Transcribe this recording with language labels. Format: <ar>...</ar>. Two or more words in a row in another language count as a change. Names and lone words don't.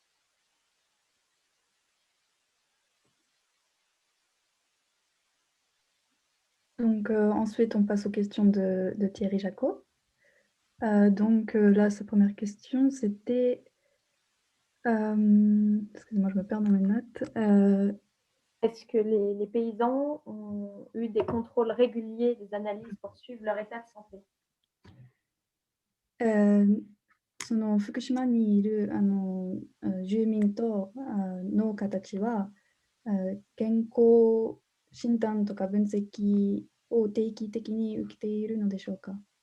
<fr>Donc ensuite, on passe aux questions de Thierry Jacot. Donc là, sa première question, c'était... excusez-moi, je me perds dans mes notes. Est-ce que les paysans ont eu des contrôles réguliers, des analyses pour suivre leur état de santé?</fr> <ja>その福島にいる住民と農家たちは健康診断とか分析を定期的に受けているのでしょうか？</ja>